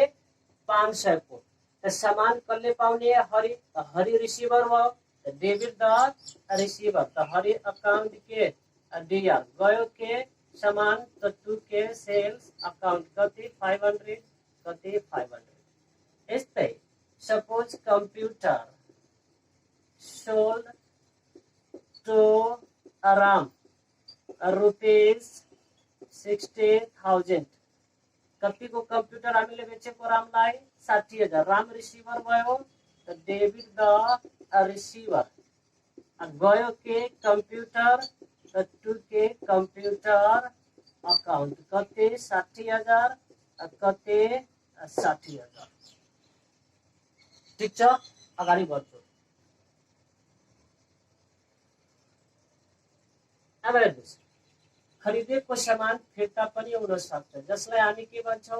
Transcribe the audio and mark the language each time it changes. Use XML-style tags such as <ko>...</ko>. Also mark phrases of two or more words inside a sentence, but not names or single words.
<ne>500 को। त सामान कसले पाउने? हरि। त हरि रिसिभर भयो। त</ne> <en>debit the receiver.</en> <ne>त हरि अकाउंट के डिआर गयो के सामान? त टू के</ne> <en>sales account</en> <ne>कति? 500। कति? 500।</ne> <en>यस्तै suppose computer sold to Ram rupees 60,000.</en> <ne>कतिको कंप्यूटर हामीले बेचेको रामलाई? 60,000। राम रिसिभर भयो। त</ne> <en>debit the receiver.</en> <ne>गयो के कंप्यूटर? त टू के</ne> <en>computer account</en> <ne>कति? 60,000। कति? 60,000। ठिक छ, अगाडि बढ्छु। अब हेर्नुहोस् खरिदेको सामान फिर्ता पनि हुन सक्छ, जसलाई हामी के भन्छौँ?</ne>